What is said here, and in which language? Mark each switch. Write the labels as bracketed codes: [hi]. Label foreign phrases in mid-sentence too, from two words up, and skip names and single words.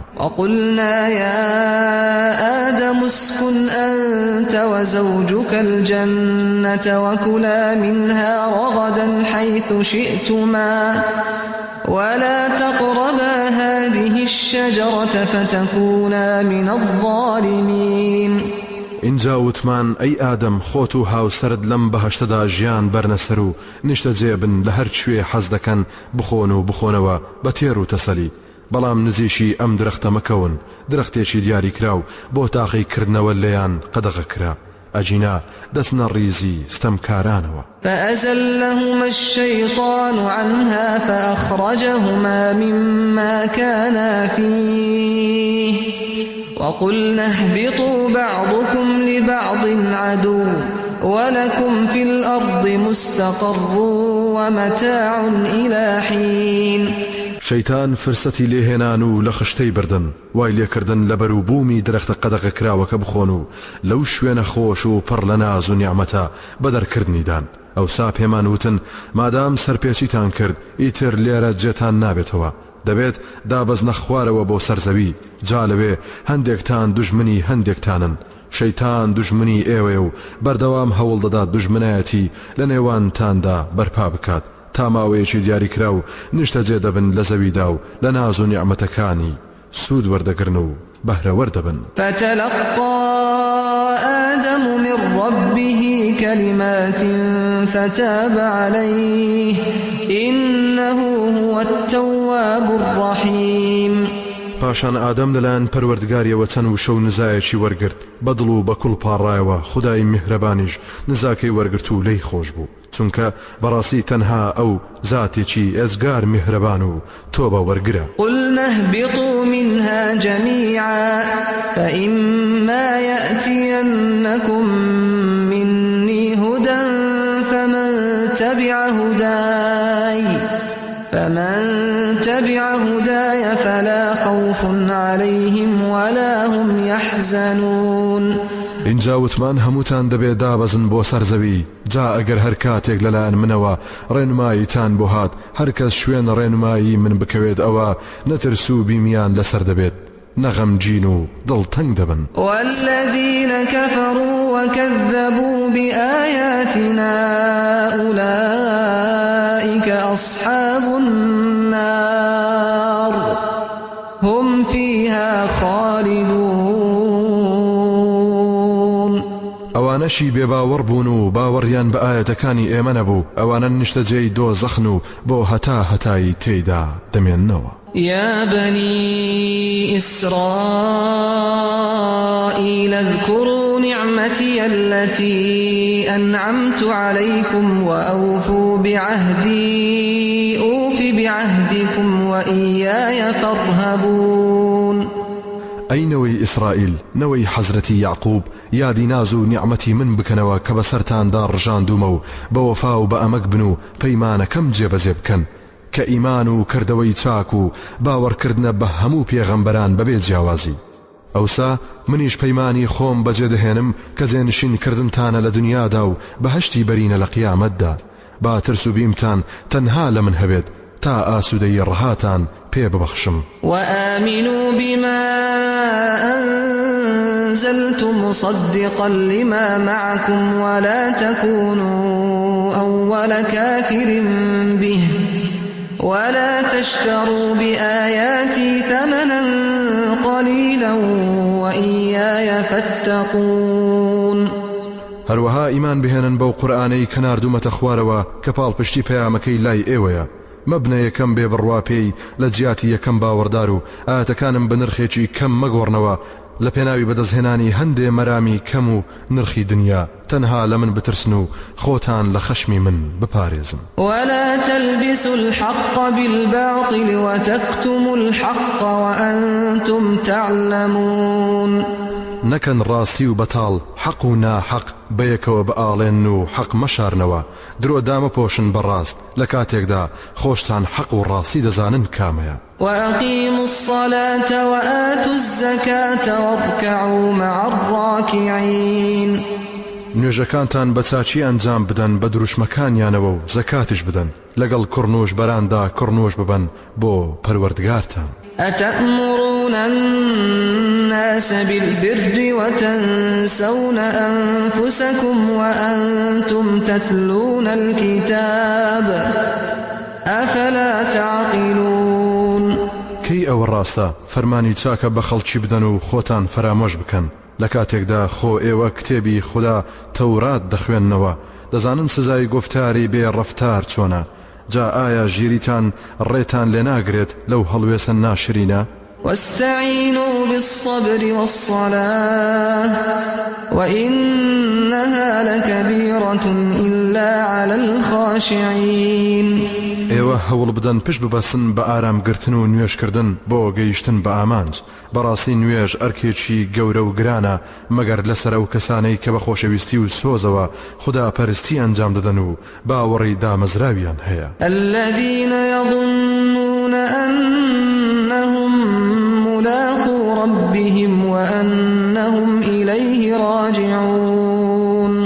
[ar] وقلنا يا آدم اسكن أنت وزوجك الجنة وكلا منها رغدا حيث شئتما ولا تقربا هذه الشجرة فتكونا من الظالمين. [ckb] اینجا وتمان ئەی ئادەم خۆت و هاوسەرت لەم بەهەشتەدا ژیان بەرنەسەر و نیشتە جێبن لە هەر کوێ حەز دەکەن بخۆن و بخۆنەوە بە تێر و تەسەلی، بەڵام نزیشی ئەم درەختە مەکەون، درەختێکی دیاری کراو بۆ تاقیکردنەوە لێیان قەدەغە کرا، ئەجینا دەستنە ڕیزی ستەمکارانەوە. [ar] فأزلهما الشيطان عنها فأخرجهما مما كانا فيه وقلنا اهبطوا بعضكم لبعض عدو ولكم في الأرض مستقر ومتاع إلى حين. [ckb] شەیتان فرسەتی لێهێنان و لە خشتەی بردن، وای لێکردن لە بەرووبوومی درەختە قەدەغە کراوەکە بخۆن و لەو شوێنە خۆش و پڕ لە ناز و نیعمەتە بەدەرکردنیدان. ئەوسا پێمان وتن مادام سەرپێچیتان کرد ئیتر لێرە جێتان نابێتەوە، دەبێت دابەزنە خوارەوە بۆ سەرزەوی، جا لەوێ هەندێکتان دوژمنی هەندێکتانن. شەیتان دوژمنی ئێوێ و بەردەوام هەوڵ دەدات دوژمنایەتی لە نێوانتاندا بەرپا بکات تا ماوەیەکی دیاری کرا و نیشتە جێ دەبن لە زەویدا و لە ناز و نیعمەتەکانی سوود وەردەگرن و بەهرەوەر دەبن. [ar] فتلقى آدم من ربه كلمات فتاب عليه إنه هو التواب الرحيم. [ckb] پاشان ئادەم لەلایەن پەروەردگاریەوە چەند وشە و نزایەکی وەرگرت، بەدڵ و بەکوڵ پاڕایەوە خودای میهرەبانیش نزاکەی وەرگرت و لێی خۆش بوو، چونکە بەڕاستی تەنها ئەو زاتێکی ئێزگار میهرەبان و تۆبە وەرگرە. [ar] قلنا اهبطوا منها جميعا فإما يأتينكم مني هدى فمن تبع هداي فلا خوف عليهم ولا هم يحزنون. [ckb] اینجا وتمان هەمووتان دەبێت دابەزن بۆ سەرزەوی، جا ئەگەر هەر کاتێک لەلایەن منەوە ڕێنماییتان بۆ هات هەرکەس شوێن ڕێنمایی من بکەوێت ئەوە نەترس و بیمیان لەسەر دەبێت، نەغەمگین و دڵتەنگ دەبن. [ar] والذين كفروا وكذبوا بآياتنا أولئك أصحاب النار هم فيها خالدون. [ckb] ئەوانەشی بێباوەڕ بوون و باوەڕیان بە ئاەتەکانی ئێمە نەبوو، ئەوانە نیشتەجێی دۆزەخن و بۆ هەتایی تێیدا دەمێننەوە. [ar] يا بني إسرائيل اذكروا نعمتي التي أنعمت عليكم وأوفوا بعهدي أوف بعهدكم وإياي فارهبون. [ckb] ئەی نەوەی ئیسرائیل، نەوەی حەزرەتی یعقوب، یادی ناز و نیعمەتی من بکەنەوە کە بەسەرتاندا ڕژاندومە و بە وەفا و بە ئەمەک بن و پەیمانەکەم جێبەجێ بکەن کە ئیمان و کردەوەی چاک و باوەڕکردنە بە هەموو پێغەمبەران بەبێ جیاوازی. ئەوسا منیش پەیمانی خۆم بەجێ دەهێنم کە جێنشینکردنتانە لە دنیادا و بەهەشتی بەرینە لە قیامەتدا، با ترس و بیمتان تەنها لە من هەبێت تا ئاسوودەی ڕەهاتان پێ ببەخشم. [ar] وآمنوا بما أنزلت مصدقا لما معكم ولا تكونوا أول كافر به ولا تشتروا بآياتي ثمنا قليلا فاتقون [ckb] هەروەها ئیمان بهێنن بەو قورئانەی کە ناردوومەتە خوارەوە کە پاڵپشتی پەیامەکەی لای ئێوەیە مەبنە یەکەم بێ بڕوا پێی لە جیاتی یەکەم باوەڕدار و ئاەتەکانم بە نرخێکی کەم مەگۆڕنەوە لە پێناوی بەدەستهێنانی هەندێ مەرامی کەم و نرخی دنیا تەنها لە من بترسن و خۆتان لە خەشمی من بپارێزن [ar] ولا تلبسوا الحق بالباطل وتكتموا الحق وأنتم تعلمون [ckb] نەکەن ڕاستی و بەتاڵ حەق و ناحەق بەیەکەوە بەئاڵێن و حەق مەشارنەوە درۆ دامەپۆشن بەڕاست لە کاتێکدا خۆشتان حەق و ڕاستی دەزانن کامەیە [ar] وأقيموا الصلاة وآتوا الزكاة واركعوا مع الراكعين [ckb] نوێژەکانتان بە چاچی ئەنجام بدەن بە دروشمەکانیانەوە و زەکاتش بدەن لەگەڵ کوڕنوش بەراندا کوڕنوش ببەن بۆ پەروەردگارتان [ar] أتأمرون الناس بالبر وتنسون أنفسكم وأنتم تتلون الكتاب أفلا تعقلون [ckb] کەی ئەوە ڕاستە فەرمانی چاکە بە خەڵکی بدەن و خۆتان فرامۆش بکەن لە کاتێکدا خۆ ئێوە کتێبی خوددا تەورات دەخوێننەوە دەزانن سزای گفتاری بێ ڕەفتار چۆنە جا ئایا ژیریتان ڕێتان لێ ناگرێت لەو هەڵوێسە ناشرینە [ar] واستعينوا بالصبر والصلاة وإنها لكبيرة إلا على الخاشعين [ckb] ئێوە هەوڵ بدەن پشت ببەسن بە ئارامگرتن و نوێژکردن بۆ گەیشتن بە ئامانج بەڕاستی نوێژ ئەرکێکی گەورە و گرانە مەگەر لەسەر ئەو کەسانەی کە بە خۆشەویستی و سۆزەوە خوددا پەرستی ئەنجام دەدەن و باوەڕی دامەزراویان هەیە [ar] الذين يظنون أنهم ملاقو ربهم وأنهم إليه راجعون